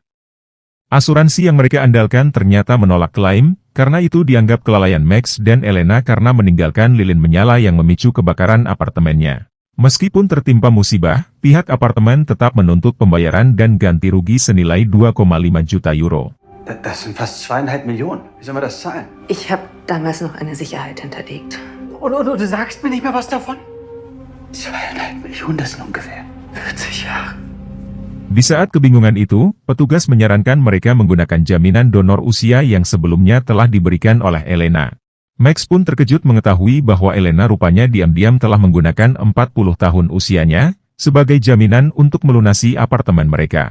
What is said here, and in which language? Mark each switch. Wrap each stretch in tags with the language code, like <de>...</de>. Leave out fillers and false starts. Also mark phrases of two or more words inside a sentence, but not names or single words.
<id>Asuransi yang mereka andalkan ternyata menolak klaim, karena itu dianggap kelalaian Max dan Elena karena meninggalkan lilin menyala yang memicu kebakaran apartemennya. Meskipun tertimpa musibah, pihak apartemen tetap menuntut pembayaran dan ganti rugi senilai 2,5 juta euro.</id> <de>Das sind fast 2,5 Millionen. Wie sollen wir das zahlen? Ich habe damals noch eine Sicherheit hinterlegt. Und du sagst mir nicht mehr was davon? 2,5 Millionen, das sind ungefähr 40 Jahre.</de> <id>Di saat kebingungan itu, petugas menyarankan mereka menggunakan jaminan donor usia yang sebelumnya telah diberikan oleh Elena. Max pun terkejut mengetahui bahwa Elena rupanya diam-diam telah menggunakan 40 tahun usianya, sebagai jaminan untuk melunasi apartemen mereka.</id>